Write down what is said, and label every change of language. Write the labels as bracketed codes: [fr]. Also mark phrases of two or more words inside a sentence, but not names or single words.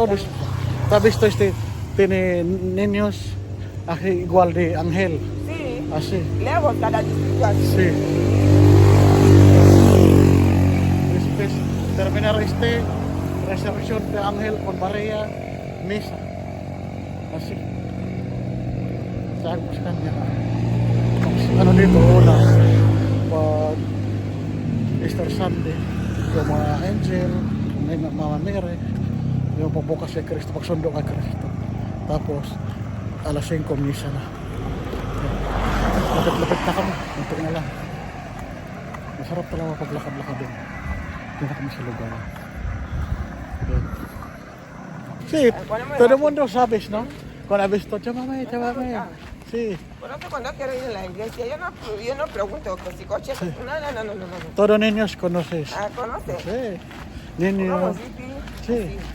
[es] ¿Has visto tiene niños aquí igual de ángel? Sí. Así. Lejos cada distrito así. Sí. Después terminar resurrección de ángel con María, misa. Así. [tl] Sabi ko sa kanya. Ano dito, una. Pag [en] Easter Sunday, [tl] yung mga angel, may Mama Mary, yung pagbukas kay Kristo, pagsundo kay Kristo. Tapos, alas 5 misa na. Lapit-lapit na kami, ito na lang. Masarap talaga paglakad-lakad din. Hindi na kami sa lugar. [es] Sí, todo el mundo sabes, ¿no? Cuando has visto, llámame. Sí. Por eso cuando quiero ir a la iglesia, yo no pregunto que si coche. Sí. No. Todos niños conoces. Ah, ¿conoces? Sí. Niños. Sí.